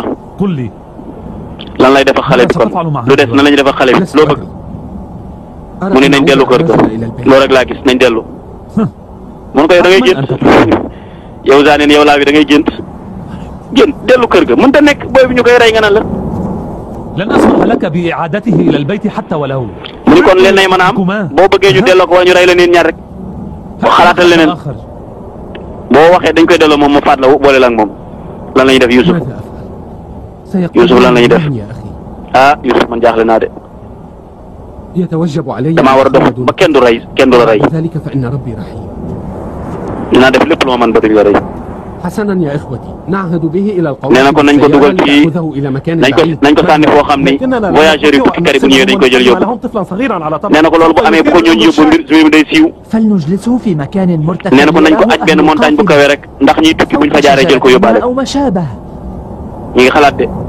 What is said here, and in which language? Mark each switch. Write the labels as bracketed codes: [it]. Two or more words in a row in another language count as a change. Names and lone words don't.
[wo] lan lay def ak xale bi kon lu des na lañu def ak xale bi loo bëgg. mu ni nañ dellu kër ga loolu rek laa gis nañ dellu. mun ko yow da ngay gént Yahuda neen yow laa bi da ngay gént dellu kër ga mënta nekk booy bi ñu koy rey nga naan la. [ar] لن أسمح لك بإعادته إلى البيت حتى ولو. [wo] mu ni kon leen nay mën a am boo bëggee ñu delloo ko wala ñu rey la neen ñaar rek boo xalaatal leneen boo waxee dañ koy delloo moom mu faat la boole la ak moom lan la ñuy def Youssouf Youssouf lan la ñuy def ah Youssouf man jaaxle naa de damaa war a dox ba kenn du la rey dinaa def lépp lu ma mën ba duñ la rey. [ar] حسنا يا إخوتي نعهد به إلى القوم. [wo] nee na ko nañ ko dugal ci nañ ko sànni foo xam ni voyageurs yi tukkikat yi bu ñëwee dañ koy jël yóbbu. nee na ko loolu bu amee bu ko ñooñu yóbbu mbir mi day siiw. nee na ko nañ ko aj benn montagne bu kawe rek ndax ñiy tukki buñ fa jaaree jël ko yóbbaale. ñi ngi xalaat de.